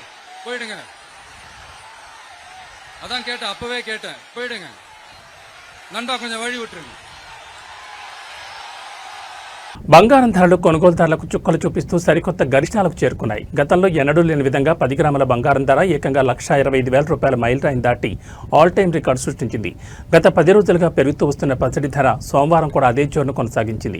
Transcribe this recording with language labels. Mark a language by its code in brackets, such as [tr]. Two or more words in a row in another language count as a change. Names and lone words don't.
[ta] போயிடுங்க. அதான் கேட்டேன், அப்பவே கேட்டேன், போயிடுங்க. நண்பா கொஞ்சம் வழி விட்டுருங்க. [te] బంగారం ధరలు కొనుగోలుదారులకు చుక్కలు చూపిస్తూ సరికొత్త గరిష్టాలకు చేరుకున్నాయి. గతంలో ఎన్నడూ లేని విధంగా 10 గ్రాముల బంగారం ధర ఏకంగా 1,25,000 రూపాయల మైలురాయిని దాటి [en] all time record [te] సృష్టించింది. గత 10 రోజులుగా పెరుగుతూ వస్తున్న పసిడి ధర సోమవారం కూడా అదే జోరును కొనసాగించింది.